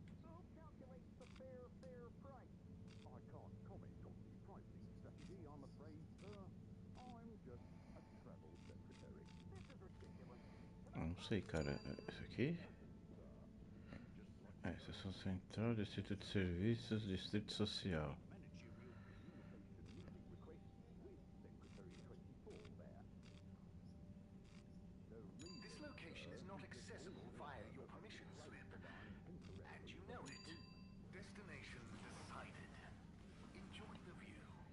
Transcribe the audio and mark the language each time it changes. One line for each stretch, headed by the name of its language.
English: So who calculates the fair price? I can't comment on the pricing strategy, I'm afraid, sir. I'm just a travel secretary. This is ridiculous.
Portuguese: Não sei, cara. Isso aqui? É, Estação Central, Distrito de Serviços, Distrito Social.
English: Managerial communication meeting request with Secretary 24 there. This location is not accessible via your permission slip. And you know it. Destination decided. Enjoy the view.